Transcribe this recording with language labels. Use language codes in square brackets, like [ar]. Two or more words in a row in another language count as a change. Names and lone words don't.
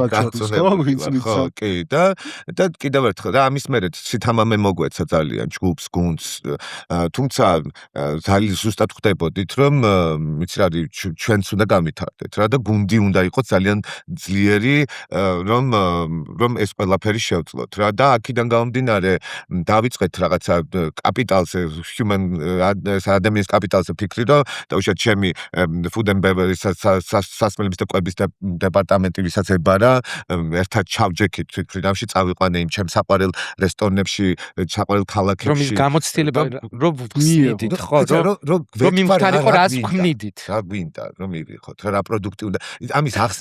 [ka] ხო კი და კიდევ ერთხელ და ამის მერე სითამამე მოგვეცა ძალიან ჯგუფს გუნდს თუმცა ძალიან ზუსტად ხვდებოდით რომ იცი რა ჩვენც უნდა გავითარდეთ რა და გუნდი უნდა იყოს ძალიან ძლიერი რომ ეს ყველაფერი შევძლოთ რა და აქედან გამომდინარე დავიწყეთ რაღაცა კაპიტალზე human ადამიანის კაპიტალზე ფიქრი რომ დაუშვათ ჩემი [en] food and beverage [ka] სასმელების და კვების დეპარტამენტი ვისაც ებარა ერთად ჩავჯექით თვითფრინავში წავიყვანე იმ ჩემ საყვარელ რესტორნებში საყვარელ ქალაქებში რომ ის გამოცდილება რომ ვხსნიდით ხო რომ მიმხდარიყო რას ვქმნიდით რა გვინდა რომ მივიღოთ რა პროდუქტი უნდა ამის ახსნა